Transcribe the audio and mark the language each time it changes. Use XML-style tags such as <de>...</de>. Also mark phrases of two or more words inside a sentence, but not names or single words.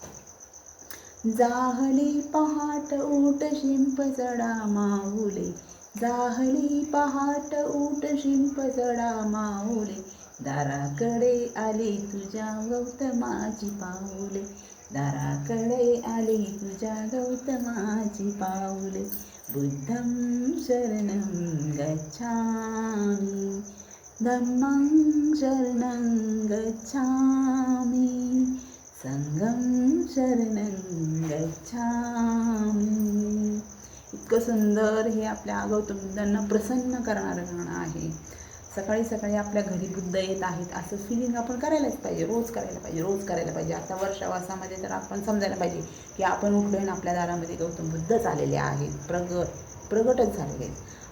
<mr>जाहली पहाट ऊट शिंप चढा माऊले, जाहली पहाट ऊट शिंप चढा माऊले, दाराकडे आली तुझ्या गौतमाची पाऊले, दाराकडे आली तुझ्या गौतमाची पाऊले.</mr> <pi>बुद्धं शरणं गच्छामि, धम्मं शरणं गच्छामि, संघं शरणं गच्छामि.</pi> <mr>इतकं सुंदर हे आपल्या गौतम बुद्धांना प्रसन्न करणारं गाणं आहे. सकाळी सकाळी आपल्या घरी बुद्ध येत आहेत असं फिलिंग आपण करायलाच पाहिजे. रोज करायला पाहिजे. आता वर्षावासामध्ये तर आपण समजायला पाहिजे की आपण उठलो आणि आपल्या दारामध्ये गौतम बुद्धच आलेले आहेत, प्रगटच झालेले आहेत.</mr>